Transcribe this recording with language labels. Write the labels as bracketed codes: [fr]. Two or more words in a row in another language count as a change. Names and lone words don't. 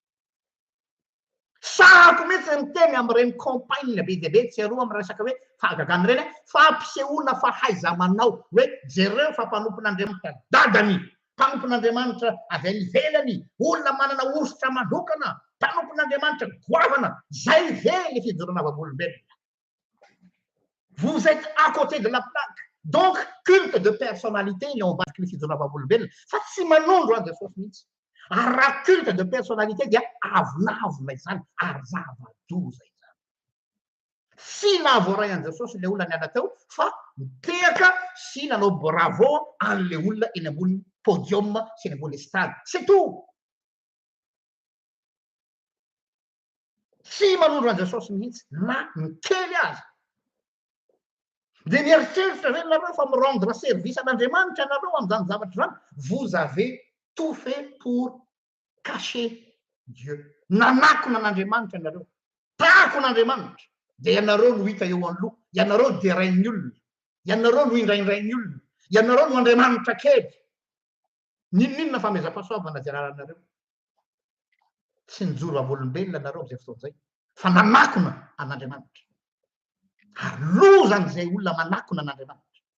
[mg] Sahako mihitsy miteny amin'ireny campagne be dia be tseroa amin'ny resaka hoe fahagagana ireny fampisehoana fahaiza-manao hoe jereo fa mpanompon'Andriamanitra dadany, mpanompon'Andriamanitra avy any ivelany, olona manana ositra manokana, mpanompon'Andriamanitra goavana, zay ve le fijoroana vavolombelona. [fr] Vous êtes à côté de la plaque. [mg] Donc, [fr] culte de personnalité [mg] eo ambadiky le fijoroana vavolombelona. Fa tsy manondro an Jesosy mihitsy. Ary raha [fr] culte de personnalité [mg] dia avonavona izany, ary zava-doza izany. Sy nahavoaray an Jesosy le olona niala teo, fa mitehaka sy nanao bravo an'le olona eny ambony podium sy eny ambony estrade. [fr] C'est tout. [mg] Sy manondro an Jesosy mihitsy na mitely azy. Dia mieritreritra ve nareo fa mirendre service an'Andriamanitra nareo amin'izany zavatra zany? [fr] Vous avez tout fait pour cacher Dieu. [mg] Nanakona an'Andriamanitra nareo. Takona Andriamanitra. Dia ianareo no hita eo aloha. Ianareo dia rain'ny olona. Ianareo no indraindrain'ny olona. Ianareo no Andriamanitra kely. Ninona famezam-pahasoavana zay raranareo. sy ny joro amin'olombelona nareo am'izay fotoan'izay fa nanakona an'Andriamanitra ary lozan'izay olona manakona an'Andriamanitra.